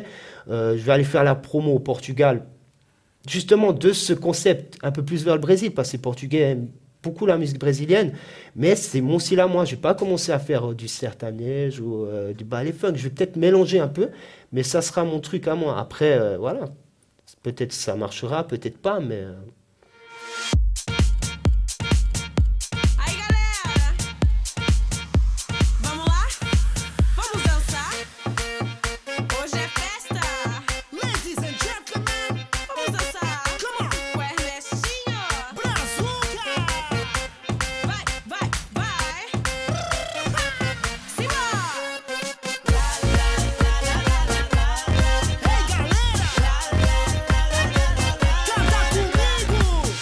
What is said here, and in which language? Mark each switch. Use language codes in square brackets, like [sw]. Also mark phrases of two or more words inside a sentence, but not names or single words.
[fr] Je vais aller faire la promo au Portugal, justement de ce concept un peu plus vers le Brésil, parce que les Portugais aiment beaucoup la musique brésilienne, mais c'est mon style à moi. Je ne vais pas commencer à faire du sertanejo ou du ballet funk. Je vais peut-être mélanger un peu, mais ça sera mon truc à moi. Après, voilà, peut-être ça marchera, peut-être pas, mais... [pt] Aí galera, vamos lá? Vamos dançar? Hoje é festa! [en] Ladies and gentlemen, [pt] Vamos dançar! [en] come on, [pt] Com Ernestinho! Brazuca! Vai, vai, vai! Simbora! Hey galera, canta comigo!